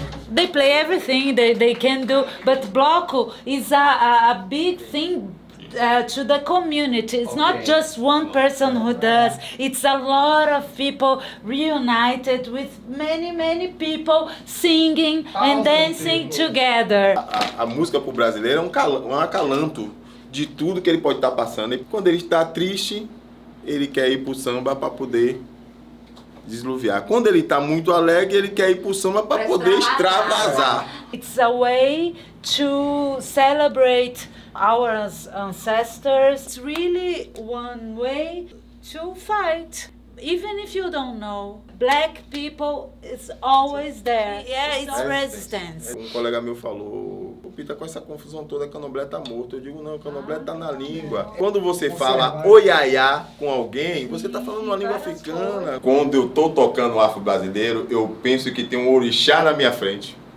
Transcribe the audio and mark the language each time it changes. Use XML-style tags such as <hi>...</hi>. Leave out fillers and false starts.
<en>They play everything they can do, but bloco is a big thing to the community. It's not just one person who does. It's a lot of people reunited with many people singing and dancing together.</en> <pt>A música pro brasileiro é um acalanto de tudo que ele pode estar passando. E quando ele está triste, ele quer ir pro samba para poder desluviar. Quando ele está muito alegre, ele quer ir pro samba para poder extravasar.</pt> <en>It's a way to celebrate our ancestors. It's really one way to fight. Even if you don't know, black people is always there. Yeah, it's resistance.</en> <pt>Um colega meu falou: "O Pita, com essa confusão toda, Candomblé tá morto." Eu digo: "Não, Candomblé tá na língua." Quando você fala oiaiá com alguém, você tá falando uma língua africana. Quando eu tô tocando afro brasileiro, eu penso que tem um orixá na minha frente.</pt>